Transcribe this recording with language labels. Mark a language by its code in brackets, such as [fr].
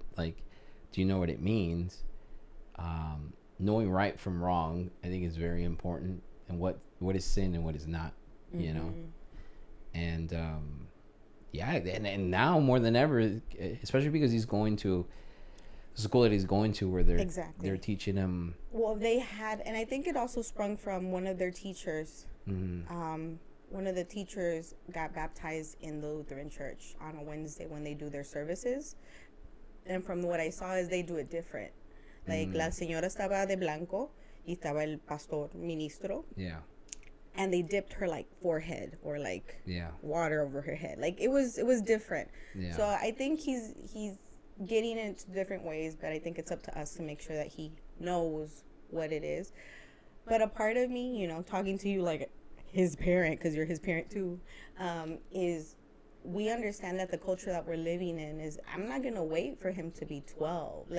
[en] Like, do you know what it means? Knowing right from wrong, I think, is very important, and what is sin and what is not, and and now more than ever, especially because he's going to the school that he's going to, where they're teaching him. Well, they had, and I think it also sprung from one of their teachers. One of the teachers got baptized in the Lutheran church on a Wednesday when they do their services, and from what I saw is they do it different. [es] Like, la señora estaba de blanco y estaba el pastor ministro. [en] Yeah. And they dipped her, like, forehead or, like, water over her head. Like, it was different. Yeah. So I think he's getting into different ways, but I think it's up to us to make sure that he knows what it is. But a part of me, talking to you like his parent, because you're his parent too, is we understand that the culture that we're living in is, I'm not going to wait for him to be 12.